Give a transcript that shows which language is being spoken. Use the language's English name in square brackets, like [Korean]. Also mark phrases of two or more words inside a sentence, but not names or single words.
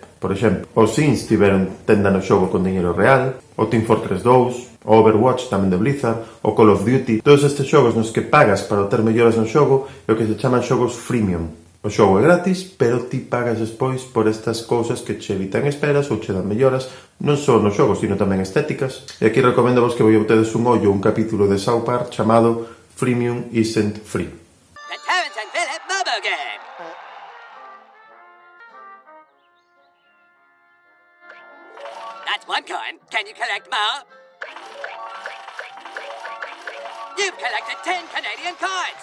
[Galician] Por exemplo, os Sims tiveron tenda no xogo con dinheiro real, o Team Fortress 2, o Overwatch tamén de Blizzard, o Call of Duty. Todos estes xogos nos que pagas para obter melloras no xogo é o que se chaman xogos freemium. O xogo é gratis, pero ti pagas despois por estas cousas que che evitan esperas ou che dan melloras, non só no xogo, sino tamén estéticas. E aquí recomendo vos que vos tedes un ollo un capítulo de South Park chamado Freemium Isn't Free. [English] The Terrence and Philip mobile game. That's one coin. Can you collect more? You've collected 10 Canadian coins.